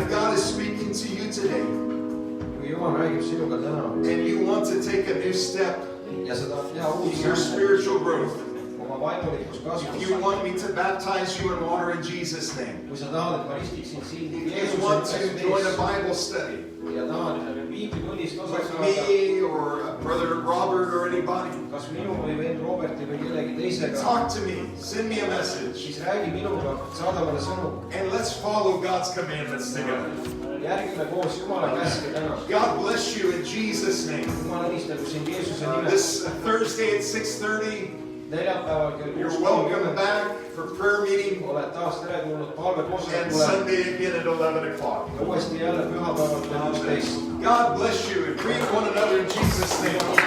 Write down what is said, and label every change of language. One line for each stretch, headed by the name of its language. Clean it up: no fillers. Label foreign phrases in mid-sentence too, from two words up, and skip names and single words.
English: God is speaking to you today,
Estonian: kui Jumal räägib sinuga täna
English: and you want to take a new step
Estonian: ja sa tahad teha uut
English: in your
Estonian: sammu
English: spiritual growth,
Estonian: oma vaimulikus
English: if
Estonian: kasvus,
English: you want me to baptize you in water in Jesus' name,
Estonian: kui sa tahad, et ma ristiksin sind
English: if you want
Estonian: Jeesuse
English: to join a
Estonian: nimel
English: Bible study
Estonian: ja tahad viibitunnist osa
English: with
Estonian: saada,
English: me or Brother Robert or anybody,
Estonian: kas minu või vend Roberti või kellegi teisega,
English: talk to me, send me a message,
Estonian: siis räägi minuga, saada mulle sõnum.
English: and let's follow God's commandments together.
Estonian: Järgime koos Jumala käske täna.
English: God bless you in Jesus' name.
Estonian: Jumal õnnistagu sind Jeesuse nimel.
English: This Thursday at 6:30,
Estonian: Neljapäeval kell
English: you're welcome
Estonian: 6:30
English: back for prayer meeting,
Estonian: oled taas teretulnud
English: and
Estonian: palvekoosolekule
English: Sunday again at 11 o'clock.
Estonian: ja uuesti jälle pühapäeval kell 11.
English: God bless you and greet one another in Jesus' name.